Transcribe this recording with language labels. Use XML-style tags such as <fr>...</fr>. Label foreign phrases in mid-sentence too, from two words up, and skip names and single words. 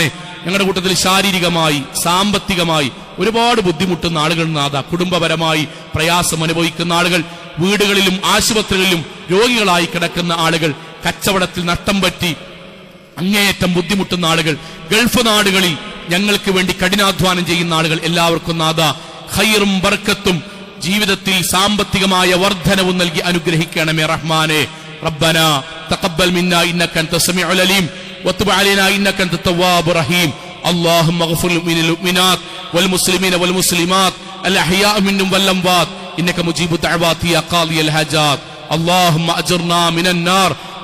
<ml>ഞങ്ങളുടെ കൂട്ടത്തിൽ ശാരീരികമായി സാമ്പത്തികമായി ഒരുപാട് ബുദ്ധിമുട്ടുന്ന ആളുകൾ നാഥ, കുടുംബപരമായി പ്രയാസം അനുഭവിക്കുന്ന ആളുകൾ, വീടുകളിലും ആശുപത്രികളിലും രോഗികളായി കിടക്കുന്ന ആളുകൾ, കച്ചവടത്തിൽ നഷ്ടം പറ്റി അങ്ങേയറ്റം ബുദ്ധിമുട്ടുന്ന ആളുകൾ, ഗൾഫ് നാടുകളിൽ ഞങ്ങൾക്ക് വേണ്ടി കഠിനാധ്വാനം ചെയ്യുന്ന ആളുകൾ, എല്ലാവർക്കും നാഥ ഖൈറും ബർക്കത്തും ജീവിതത്തിൽ സാമ്പത്തികമായ വർധനവും നൽകി അനുഗ്രഹിക്കണമേ റഹ്മാനെ.</ml> <ar>ربنا تقبل منا إنك أنت السميع العليم وتب علينا إنك أنت التواب الرحيم. اللهم اغفر للمؤمنات والمسلمين والمسلمات الأحياء منهم والأموات إنك مجيب الدعوات يا قاضي الحاجات. اللهم أجرنا من النار</ar>